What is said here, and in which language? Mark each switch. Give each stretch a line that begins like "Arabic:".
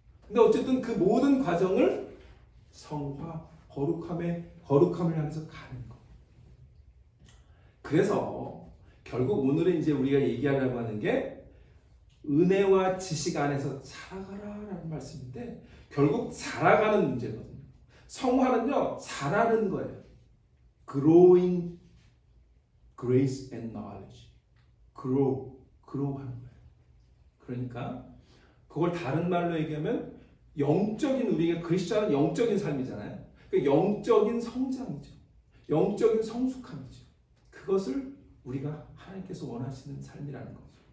Korean: 근데 어쨌든 그 모든 과정을 성화, 거룩함을 향해서 가는 거. 그래서 결국 오늘은 이제 우리가 얘기하려고 하는 게 은혜와 지식 안에서 살아가라라는 말씀인데 결국 살아가는 문제거든요. 성화는요, 자라는 거예요.
English: Growing grace and knowledge.
Korean: grow 하는 거예요. 그러니까 그걸 다른 말로 얘기하면 영적인 우리가 크리스천은 영적인 삶이잖아요. 그러니까 영적인 성장이죠. 영적인 성숙함이죠. 그것을 우리가 하나님께서 원하시는 삶이라는 거죠.